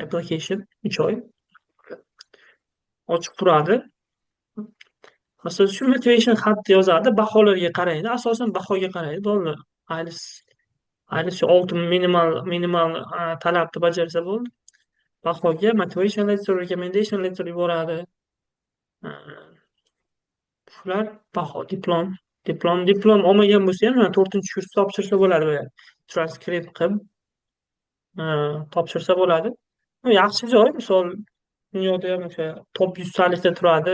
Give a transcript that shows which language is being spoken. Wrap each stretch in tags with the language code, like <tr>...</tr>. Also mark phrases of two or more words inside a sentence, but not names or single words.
<uz>Anaqa application 3 oy ochiq turadi. Asosan shu motivation xatni yozadi, baholarga qaraydi. Asosan bahoga qaraydi. Bo'ldi. Aylis aylis shu 6 minimal talabni bajarsa bo'ldi. Bahoga</uz> <en>motivation letter, recommendation letter</en> <uz>yuboradi. A, Shular baho, diplom olmagan bo'lsa ham 4-kurs topshirsa bo'ladi. Transkript qilib topshirsa bo'ladi. Yaxshi joy, misol dunyoda ham o'sha top 100talikda turadi.</uz>